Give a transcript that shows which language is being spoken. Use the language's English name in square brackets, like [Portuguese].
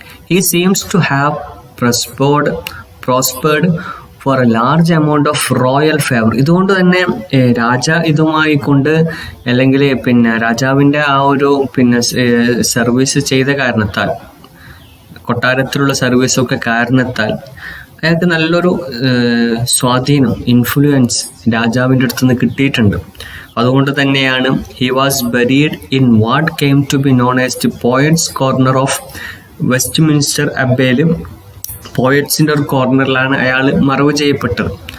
[English] He seems to have prospered for a large amount of royal favor. [Malayalam] ഇതുകൊണ്ട് തന്നെ ഇതുമായി കൊണ്ട് അല്ലെങ്കിൽ രാജാവിൻ്റെ ആ ഒരു സർവീസ് ചെയ്ത കാരണത്താൽ, കൊട്ടാരത്തിലുള്ള സർവീസൊക്കെ കാരണത്താൽ അയാൾക്ക് നല്ലൊരു സ്വാധീനം, ഇൻഫ്ലുവൻസ് രാജാവിൻ്റെ അടുത്തുനിന്ന് കിട്ടിയിട്ടുണ്ട്. അതുകൊണ്ട് തന്നെയാണ് [English] he was buried in what came to be known as the Poets' Corner of Westminster അബ്ബേയിൽ, [Malayalam] പോയറ്റ്സിൻ്റെ ഒരു കോർണറിലാണ് അയാൾ മറവ് ചെയ്യപ്പെട്ടത്.